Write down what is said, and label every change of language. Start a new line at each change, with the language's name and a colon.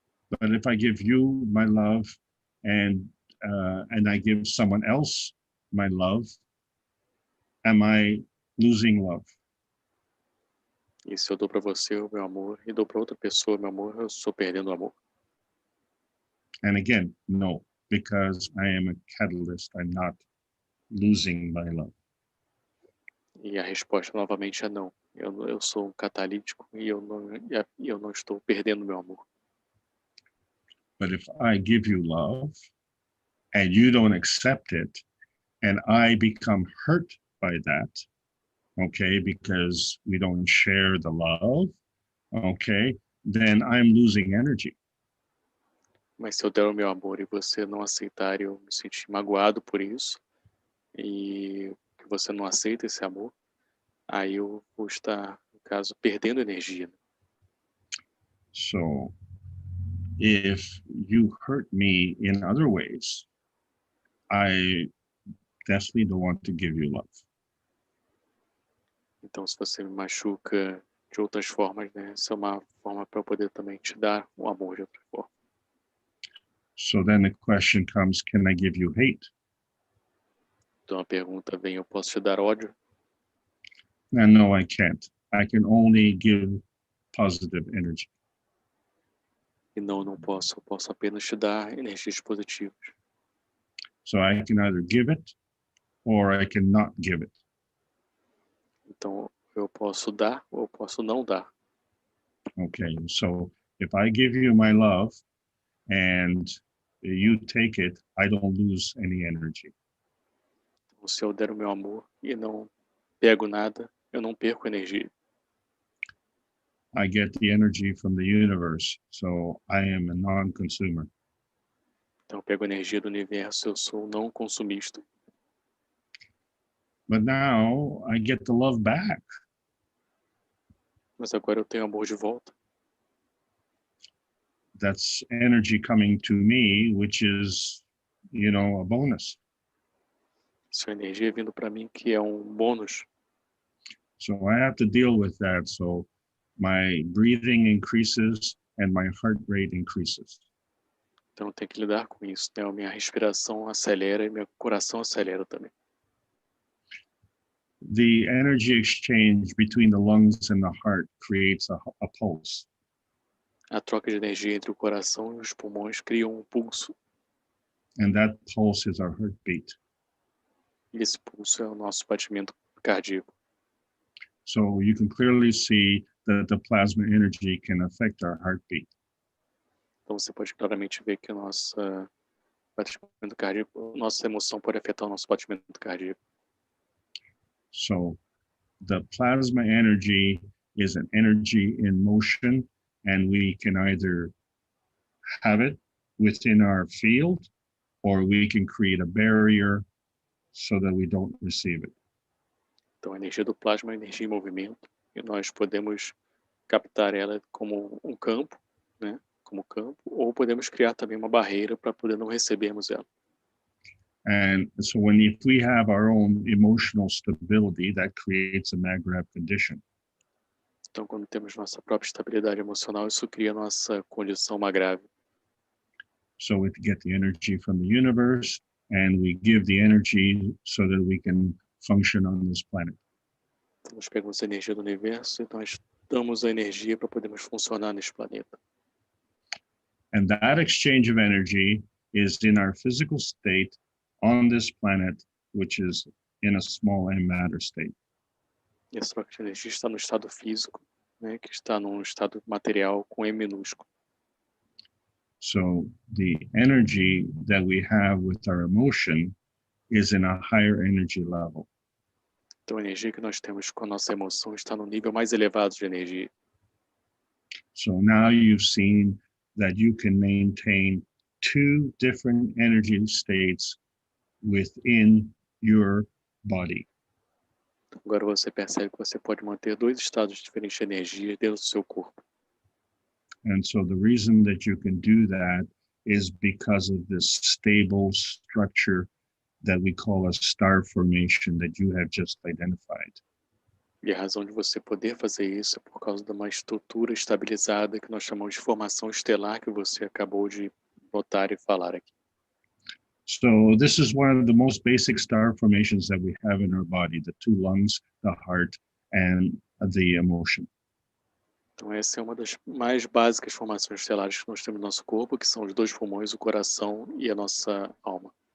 English: But if I give you my love and I give someone else my love, am I losing love?
Portuguese: E se eu dou para você o meu amor e dou para outra pessoa o meu amor, eu estou perdendo o amor?
English: And again, no, because I am a catalyst. I'm not losing my love.
Portuguese: E a resposta novamente é não. Eu sou um catalítico e eu não estou perdendo meu amor.
English: But if I give you love and you don't accept it, and I become hurt by that, okay, because we don't share the love, okay, then I'm losing energy.
Portuguese: Mas se eu der o meu amor e você não aceitar, eu me sentir magoado por isso, e que você não aceita esse amor, aí eu vou estar, no caso, perdendo energia.
English: So if you hurt me in other ways, I definitely don't want to give you love.
Portuguese: Então, se você me machuca de outras formas, né, essa é uma forma para eu poder também te dar um amor de outra forma.
English: So then the question comes, can I give you hate?
Portuguese: Então a pergunta vem, eu posso te dar ódio?
English: And no, I can't. I can only give positive energy.
Portuguese: E não posso. Eu posso apenas te dar energias positivas.
English: So I can either give it or I cannot give it.
Portuguese: Então eu posso dar ou eu posso não dar.
English: Okay, so if I give you my love and you take it, I don't lose any energy.
Portuguese: Então, se eu der o meu amor e não pego nada, eu não perco energia.
English: I get the energy from the universe, so I am a non-consumer.
Portuguese: Então eu pego energia do universo, eu sou não consumista.
English: But now I get the love back.
Portuguese: Mas agora eu tenho amor de volta.
English: that's energy coming to me, which is, you know, a bonus.
Portuguese: Isso é energia vindo para mim, que é bônus.
English: So I have to deal with that. So my breathing increases and my heart rate increases.
Portuguese: Então eu tenho que lidar com isso, né? A minha respiração acelera e meu coração acelera também.
English: The energy exchange between the lungs and the heart creates a pulse.
Portuguese: A troca de energia entre o coração e os pulmões cria pulso.
English: And that pulse is our heartbeat.
Portuguese: E esse pulso é o nosso batimento cardíaco.
English: So you can clearly see that the plasma energy can affect our heartbeat.
Portuguese: Então você pode claramente ver que o nosso batimento cardíaco, nossa emoção pode afetar o nosso batimento cardíaco.
English: So the plasma energy is an energy in motion, and we can either have it within our field, or we can create a barrier so that we don't receive it.
Portuguese: Então a energia do plasma é energia em movimento, e nós podemos captar ela como campo, né? Como campo, ou podemos criar também uma barreira para poder não recebermos ela.
English: And so if we have our own emotional stability, that creates a mag-grab condition.
Portuguese: Então, quando temos nossa própria estabilidade emocional, isso cria nossa condição grave.
English: So we get the energy from the universe, and we give the energy so that we can function on this planet.
Portuguese: Então, nós pegamos a energia do universo e nós damos a energia para podermos funcionar neste planeta.
English: And that exchange of energy is in our physical state on this planet, which is in a small m matter state.
Portuguese: E essa troca de energia está no estado físico, né, que está num estado material com M minúsculo.
English: So the energy that we have with our emotion is in a higher energy level.
Portuguese: Então a energia que nós temos com a nossa emoção está no nível mais elevado de energia.
English: So now you've seen that you can maintain two different energy states within your body.
Portuguese: Agora você percebe que você pode manter dois estados diferentes de energia dentro do seu corpo.
English: And so the reason that you can do that is because of this stable structure that we call a star formation that you have just identified.
Portuguese: E a razão de você poder fazer isso é por causa de uma estrutura estabilizada que nós chamamos de formação estelar, que você acabou de notar e falar aqui.
English: So this is one of the most basic star formations that we have in our body, the two lungs, the heart, and the emotion.
Portuguese: Então essa é uma das mais básicas formações estelares que nós temos no nosso corpo, que são os dois pulmões, o coração e a nossa alma.